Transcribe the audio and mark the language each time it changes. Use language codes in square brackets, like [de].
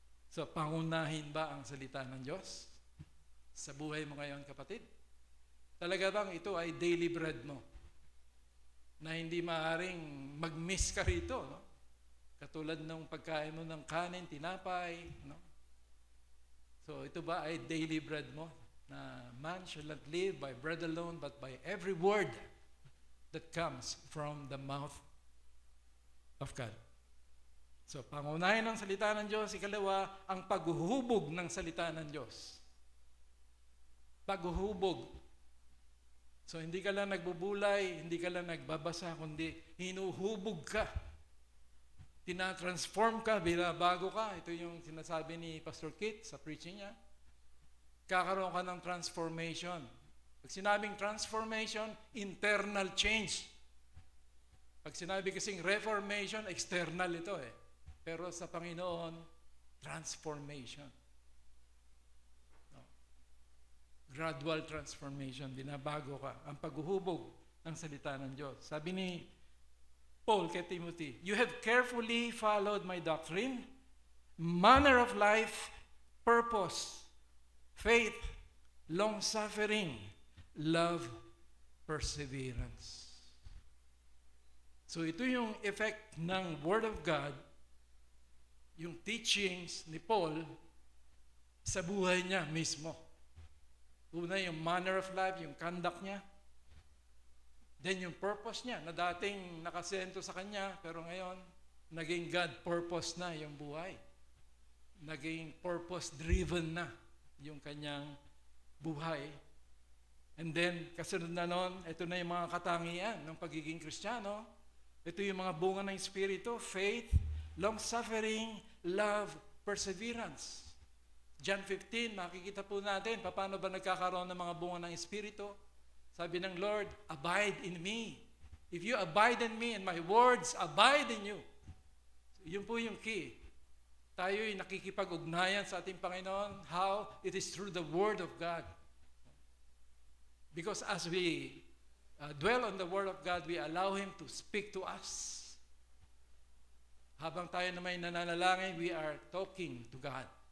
[tl] So, pangunahin ba ang salita ng Diyos sa buhay mo ngayon, kapatid? Talaga bang ito ay [en] daily bread [tl] mo? Na hindi maaaring mag-miss ka rito, Katulad ng pagkain mo ng kanin, tinapay, So, ito ba ay daily bread mo? [en] Na man shall not live by bread alone, but by every word that comes from the mouth of God. [tl] So, pangunahin ng salita ng Diyos. Ikalawa, ang paghuhubog ng salita ng Diyos. Paghuhubog. So, hindi ka lang nagbubulay, hindi ka lang nagbabasa, kundi hinuhubog ka. Tinatransform ka, binabago ka. Ito yung sinasabi ni Pastor Kit sa preaching niya. Kakaroon ka ng transformation. Pag sinabing transformation, internal change. Pag sinabi kasing reformation, external ito Pero sa Panginoon, transformation. [en] Gradual transformation, [tl] binabago ka. Ang paghuhubog ng salita ng Diyos. Sabi ni Paul kay Timothy, [en] you have carefully followed my doctrine, manner of life, purpose, faith, long-suffering, love, perseverance. [tl] So ito yung effect ng Word of God, yung teachings ni Paul sa buhay niya mismo. Una yung manner of life, yung conduct niya. Then yung purpose niya, na dating nakasento sa kanya, pero ngayon, naging God purpose na yung buhay. Naging purpose-driven na yung kanyang buhay. And then, kasunod na nun, ito na yung mga katangian ng pagiging Kristiyano. Ito yung mga bunga ng Espiritu, [en] faith, long-suffering, love, perseverance. [tl] John 15, makikita po natin paano ba nagkakaroon ng mga bunga ng Espiritu. Sabi ng [en] Lord, abide in me. If you abide in me and my words abide in you. [tl] So, yun po yung key. Tayo'y nakikipag-ugnayan sa ating Panginoon. [en] How? It is through the Word of God. Because as we dwell on the Word of God, we allow Him to speak to us. [tl] Habang tayo na may nananalangin, [en] we are talking to God.